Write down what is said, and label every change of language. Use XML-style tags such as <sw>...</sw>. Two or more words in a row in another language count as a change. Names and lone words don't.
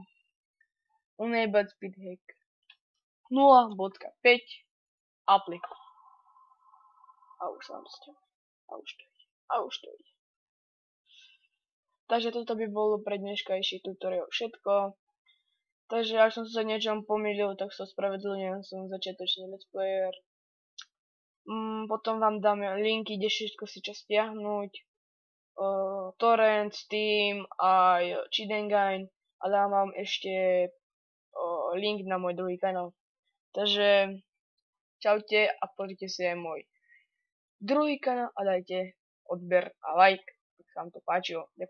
<en>Enable Speedhack. 0.5 Apply.</en> <sk>A už sa vám to stiahuje. A už to ide. Takže toto by bolo pre dneškajší tutoriál všetko. Takže ak som sa niečom pomýlil, tak sa spravedlňujem, som začiatočný</sk> <en>let's player.</en> <sk>Potom vám dáme linky, kde všetko si čo stiahnuť. Torrent, Steam, aj Cheat Engine. A dám vám ešte link na môj druhý kanál. Takže čaute a pozrite si aj môj druhý kanál a dajte odber a like, ak sa vám to páčilo.</sk>